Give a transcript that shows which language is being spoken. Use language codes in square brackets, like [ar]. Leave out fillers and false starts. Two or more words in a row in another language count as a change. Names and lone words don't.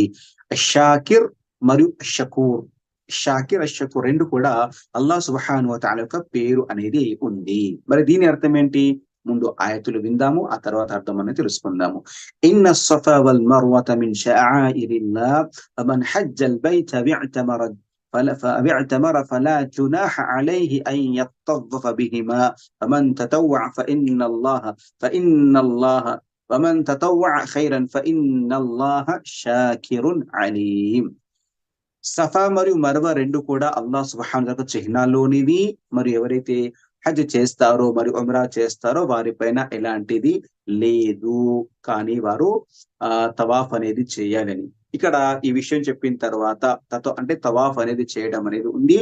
[te] షాకిర్ మరియు షకూర్. షాకిర్, షకూర్ 2 కూడా [ar] الله سبحانه وتعالى [te] యొక్క పేరు అనేది ఉంది. మరి దీని అర్థం ఏంటి? ముందు ఆయతులు విందాము, ఆ తర్వాత అర్థం అనేది తెలుసుకుందాము. [ar] إن الصفا والمروة من شعائر الله فمن حج البيت فاعتمر فلا جناح عليه أن يطوف بهما فمن تطوع فإن الله ومن تطوع خيرا فإن الله شاكر عليم. [te] సఫా మరియు మర్వ 2 కూడా [ar] الله سبحانه وتعالى [te] చిహ్నాల్లోనివి. మరియు ఎవరైతే హజ్ చేస్తారో మరియు ఉమ్రా చేస్తారో వారిపైన ఎలాంటిది లేదు, కానీ వారు తవాఫ్ అనేది చేయాలని. ఇక్కడ ఈ విషయం చెప్పిన తర్వాత అంటే తవాఫ్ అనేది చేయడం అనేది ఉంది.